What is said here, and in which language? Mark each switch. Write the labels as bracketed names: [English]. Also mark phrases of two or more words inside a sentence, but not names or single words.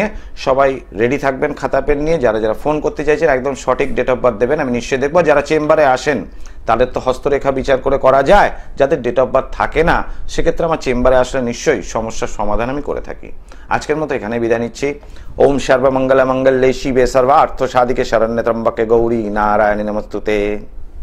[Bangla] সবাই রেডি থাকবেন খাতা পেন নিয়ে। যারা যারা ফোন করতে চাইছেন একদম সঠিক [English] date of birth [Bangla] দেবেন, আমি নিশ্চয়ই দেখবো। যারা চেম্বারে আসেন তাদের তো হস্তরেখা বিচার করে করা যায়, যাদের [English] date of birth [Bangla] থাকে না সেক্ষেত্রে আমার চেম্বারে আসলে নিশ্চয়ই সমস্যার সমাধান আমি করে থাকি। আজকের মতো এখানে বিদায় নিচ্ছি। [Sanskrit] ॐ सर्वमङ्गल मङ्गले शिवे सर्वार्थ साधिके शरण्ये त्र्यम्बके गौरी नारायणी नमस्तुते।